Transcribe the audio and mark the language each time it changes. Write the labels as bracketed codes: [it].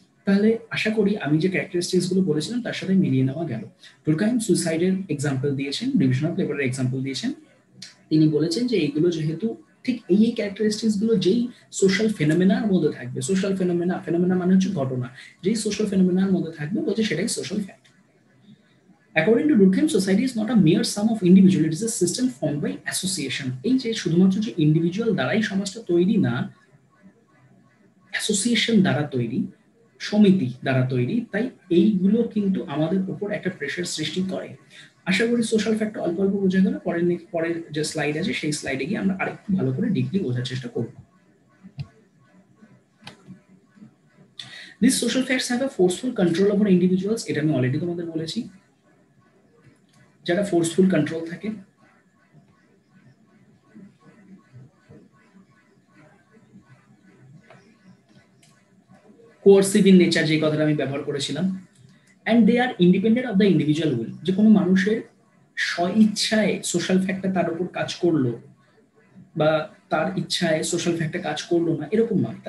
[bn] তাহলে আশা করি আমি যে ক্যারেক্টারিস্টিক্স গুলো বলেছিলাম তার সাথে মিলিয়ে নেওয়া গেল। টুরকাইম সুইসাইডের এক্সাম্পল দিয়েছেন, ডিভিশন অফ লেবারের এক্সাম্পল দিয়েছেন। তিনি বলেছেন যে এইগুলো যেহেতু ঠিক এই ক্যারেক্টারিস্টিক্স গুলো যেই সোশ্যাল ফেনোমেনার মধ্যে থাকবে, সোশ্যাল ফেনোমেনা মানে হচ্ছে ঘটনা, যেই সোশ্যাল ফেনোমেনার মধ্যে থাকবে বলছে সেটাই social fact. [en] According to Durkheim, society is not a mere sum of individuals, it is a system formed by association. [bn] এই যে শুধুমাত্র যে ইন্ডিভিজুয়াল দ্বারাই সমাজটা তৈরি না, অ্যাসোসিয়েশন দ্বারা তৈরি, সমিতি দ্বারা তৈরি। তাই এইগুলো কিন্তু আমাদের উপর একটা প্রেশার সৃষ্টি করে। আশা করি সোশ্যাল ফ্যাক্টর অল্প অল্প বোঝা গেল। পরের যে স্লাইড আছে সেই স্লাইডে গিয়ে আমরা আরেকটু ভালো করে ডিপলি বোঝার চেষ্টা করব। [en] These social facts have a forceful control over individuals, [bn] এটা আমি অলরেডি তোমাদের বলেছি। যারা ফোর্সফুল কন্ট্রোল থাকে, [en] coercive in nature [bn] যে কথাটা আমি ব্যবহার করেছিলাম, [en] and they are independent of the individual will, [bn] যে কোনো মানুষের স্বইচ্ছায় সোশ্যাল ফ্যাক্টর তার উপর কাজ করলো বা তার ইচ্ছায় সোশ্যাল ফ্যাক্টর কাজ করলো না, এরকম নয়।